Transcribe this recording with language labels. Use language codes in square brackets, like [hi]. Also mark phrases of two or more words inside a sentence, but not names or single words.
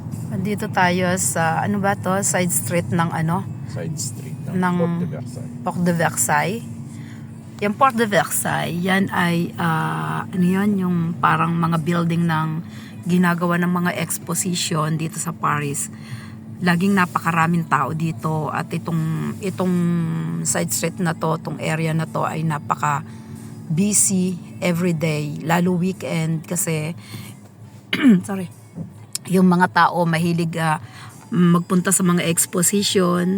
[tl] Dito tayo sa, ano ba to? [en] Side street [tl] ng ano? [en] Side street [tl] Ng Port de Versailles. Port de Versailles. Yung Port de Versailles, yan ay, ano yun, yung parang mga building ng ginagawa ng mga exposition dito sa Paris. Laging napakaraming tao dito at itong [en] side street [tl] na to, itong area na to ay napaka [en] busy everyday, [tl] lalo weekend kasi sorry, yung mga tao mahilig magpunta sa mga exposition.